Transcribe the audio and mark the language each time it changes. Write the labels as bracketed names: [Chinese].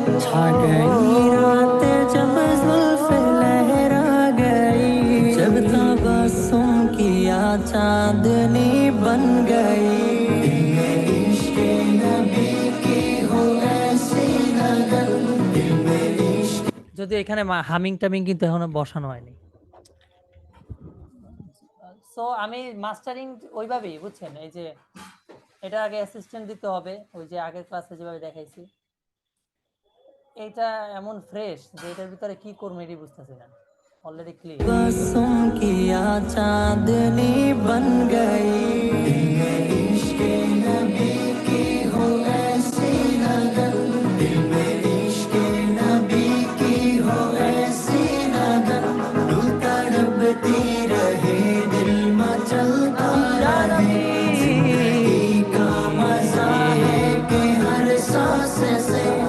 [Hindi] छा गई रात जब जुल्फे लहरा गई, जब तबस्सुम किया चांदनी बन गई, दिल में इश्क नबी की हो ऐसी लगन, दिल में इश्क। [Bangla] যদিও এখানে হামিং টামিং কিন্তু এখনো বসানো হয়নি। সো আমি মাস্টারিং ওইভাবেই, বুঝছেন? এই যে এটা আগে অ্যাসিস্ট্যান্ট দিতে হবে, ওই যে আগের ক্লাসে যেভাবে দেখাইছি। এটা এমন ফ্রেশ যে এটার ভিতরে কি করবো এটাই বুঝতেছি না, অলরেডি ক্লিয়ার। [Hindi] बसुम किया चांदनी बन गई, दिल में इश्क नबी की हो ऐसी लगन, दिल में इश्क नबी की हो ऐसी लगन, दिल तड़पती रहे दिल मचलता रहे, जिंदगी का मजा है कि हर सांस से,